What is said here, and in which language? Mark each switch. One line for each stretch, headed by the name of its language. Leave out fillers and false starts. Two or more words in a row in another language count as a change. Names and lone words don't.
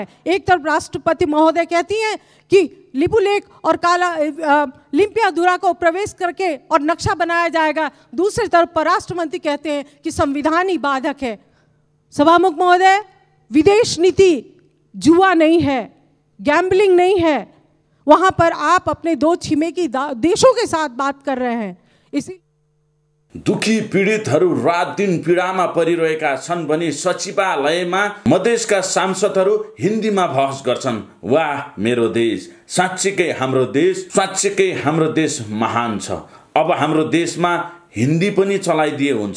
Hindi: एक तरफ राष्ट्रपति महोदय कहती हैं कि लिपुलेख और काला लिम्पियाधुरा को प्रवेश करके और नक्शा बनाया जाएगा, दूसरी तरफ परराष्ट्र मंत्री कहते हैं कि संविधान ही बाधक है। सभामुख महोदय, विदेश नीति जुआ नहीं है, गैम्बलिंग नहीं है। वहां पर आप अपने 2 छिमेकी देशों के साथ बात कर रहे हैं। इसी
Nepali: दुखी पीडितहरू रात दिन पीडामा परिरहेका छन् भने सचिवालयमा मधेसका सांसदहरू हिन्दीमा बहस गर्छन्। वाह मेरो देश, साँच्चीकै हाम्रो देश, साँच्चीकै हाम्रो देश महान छ। अब हाम्रो देशमा हिन्दी पनि चलाइदिए हुन्छ।